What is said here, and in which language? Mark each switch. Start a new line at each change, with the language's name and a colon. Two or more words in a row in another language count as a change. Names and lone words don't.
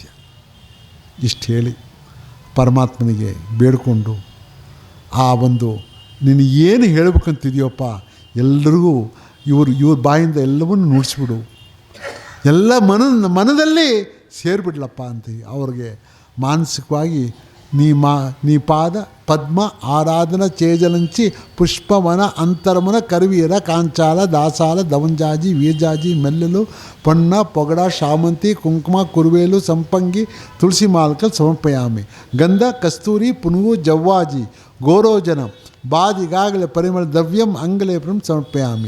Kannada: ಇಷ್ಟು ಹೇಳಿ ಪರಮಾತ್ಮನಿಗೆ ಬೇಡಿಕೊಂಡು ಆ ಒಂದು ನೀನು ಏನು ಹೇಳ್ಬೇಕಂತಿದೆಯಪ್ಪ ಎಲ್ಲರಿಗೂ ಇವ್ರ ಬಾಯಿಂದ ಎಲ್ಲವನ್ನೂ ನುಡಿಸ್ಬಿಡು. ಎಲ್ಲ ಮನದಲ್ಲಿ ಸೇರಿಬಿಡ್ಲಪ್ಪ ಅಂತೀವಿ. ಅವ್ರಿಗೆ ಮಾನಸಿಕವಾಗಿ ನೀ ಪಾದ ಪದ್ಮ ಆರಾಧನ
Telugu: చేజలంచి పుష్పవన అంతరమున కరివీర కాంచాల దాసాల దవంజాజి వీర్జాజి మెల్లెలు పొన్న పొగడ శామంతి కుంకుమ కురువేలు సంపంగి తులసి మాలకలు సమర్పయామి. గంధ కస్తూరి పునుగు జవ్వాజి గోరోజన బాదిగాగల పరిమళ ద్రవ్యం అంగలేపనం సమర్పయామి.